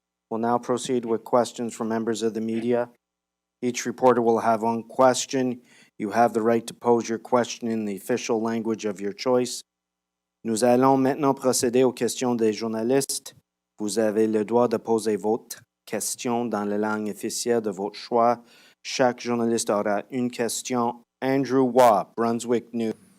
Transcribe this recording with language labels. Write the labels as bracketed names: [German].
[English] We'll now proceed with questions from members of the media. Each reporter will have one question. You have the right to pose your question in the official language of your choice. [French] Nous allons maintenant procéder aux questions des journalistes. Vous avez le droit de poser votre question dans la langue officielle de votre choix. Chaque journaliste aura une question. [English] Andrew Waugh, Brunswick News.